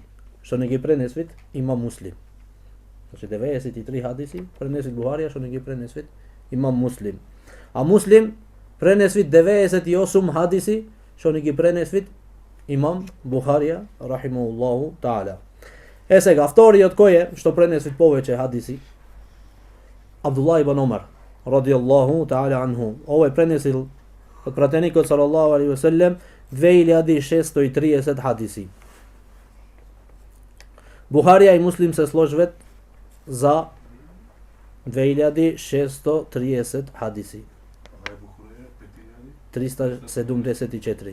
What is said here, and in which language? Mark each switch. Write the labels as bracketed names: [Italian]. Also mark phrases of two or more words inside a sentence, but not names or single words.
[Macedonian] Што не ги пренесвет има Муслим. Значи 93 хадиси пренесвет Бухарија, што не ги пренесвет има Муслим. А Муслим пренесвет 98 хадиси што не ги пренесвет имам Бухарија [Arabic] رحمه الله تعالى. [Macedonian] Е сега вториот кој е што пренесвет повеќе хадиси? Абдуллах ибн Омар [Arabic] رضي الله تعالى عنه. [Macedonian] Овој пренесил од пратеникот [Arabic] صلى الله عليه وسلم [Macedonian] 2630 хадиси. Бухарија и Муслим се сложвет за 2630 хадиси. 374.